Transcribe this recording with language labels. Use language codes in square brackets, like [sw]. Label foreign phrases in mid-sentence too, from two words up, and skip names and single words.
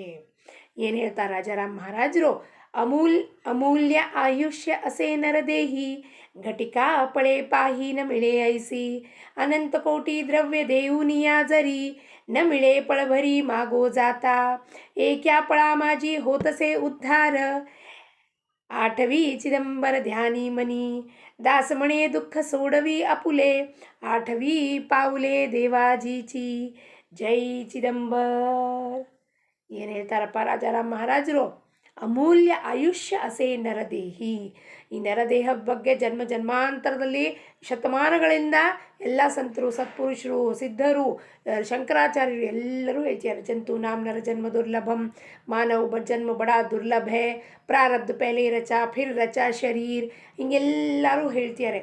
[kn] ಏನು ಹೇಳ್ತಾರೆ ರಾಜಾರಾಮ್ ಮಹಾರಾಜರು? [mr] अमूल्य आयुष्य असे नरदेही घटिका पळे पाही न मिळे ऐसी अनंत कोटी द्रव्य देवुनिया जरी न मिळे पळभरी मागो जाता एक्या पळा माजी होतसे उद्धार आठवी चिदंबर ध्यानी मनी दासमणे दुःख सोडवी अपुले आठवी पाऊले देवाजीची जय चिದಂಬರ್. [kn] ಏನು ಹೇಳ್ತಾರಪ್ಪ ರಾಜಾರಾಮ್ ಮಹಾರಾಜರು? [mr] अमूल्य आयुष्य असे नरदेही. [kn] ಈ ನರದೇಹದ ಬಗ್ಗೆ ಜನ್ಮ ಜನ್ಮಾಂತರದಲ್ಲಿ ಶತಮಾನಗಳಿಂದ ಎಲ್ಲ ಸಂತರು, ಸತ್ಪುರುಷರು, ಸಿದ್ಧರು, ಶಂಕರಾಚಾರ್ಯರು ಎಲ್ಲರೂ ಹೇಳ್ತಾರೆ. [sa] जंतु नाम् नर जन्म दुर्लभं, [hi] मानव जन्म बड दुर्लभ है, प्रारब्ध पहले रचा फिर रचा शरीर, [kn] ಹಿಂಗೆಲ್ಲರೂ ಹೇಳ್ತಾರೆ.